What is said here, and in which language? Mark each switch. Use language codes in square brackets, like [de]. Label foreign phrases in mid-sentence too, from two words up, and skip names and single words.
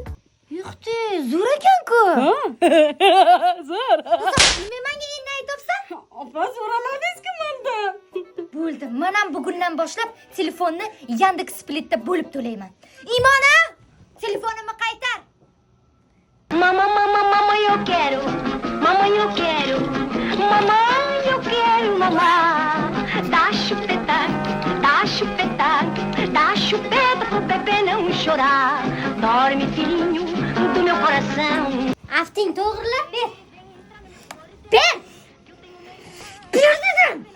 [uz] yo'qti, zo'r ekan-ku. Zo'r. Nima menga endi aytibsan? Opa, so'ramadingiz-ku mendan. Bo'ldi, men ham bugundan boshlab telefonni Yandex Splitda bo'lib to'layman. Imona, telefonimni qaytar. [pt] Mamãe, eu quero. Mamãe, eu quero. Mamãe, eu quero, mamãe. Dá chupeta pro bebê não chorar. Dorme, filhinho, do meu coração. [uz] Afting to'g'rilab ber. Ber dedim.